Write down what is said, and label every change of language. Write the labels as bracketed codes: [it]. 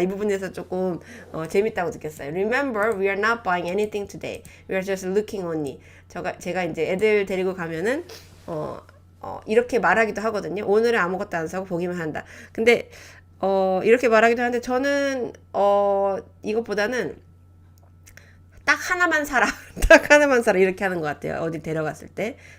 [ko] 이 부분에서 조금 재밌다고 느꼈어요. [en] Remember, we are not buying anything today. We are just looking only. [ko] 제가 이제 애들 데리고 가면은 이렇게 말하기도 하거든요. 오늘은 아무것도 안 사고 보기만 한다. 근데 이렇게 말하기도 하는데 저는 이것보다는 딱 하나만 사라. 딱 하나만 사라. 이렇게 하는 것 같아요. 어디 데려갔을 때.